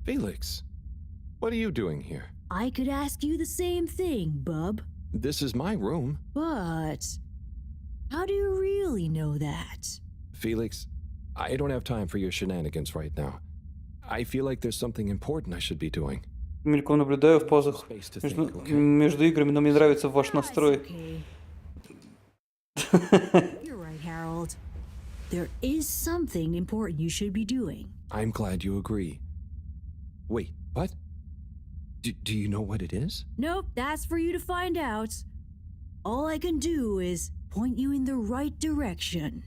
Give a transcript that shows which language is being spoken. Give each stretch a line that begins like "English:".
English: Felix, what are you doing here? I could ask you the same thing, bub. This is my room. But how do you really know that? Felix, I don't have time for your shenanigans right now. I feel like there's something important I should be doing.
Russian: Мельком наблюдаю в паузах между играми, но мне нравится ваш настрой.
English: You're right, Harold. There is something important you should be doing. I'm glad you agree. Wait, what? Do you know what it is? Nope, that's for you to find out. All I can do is point you in the right direction.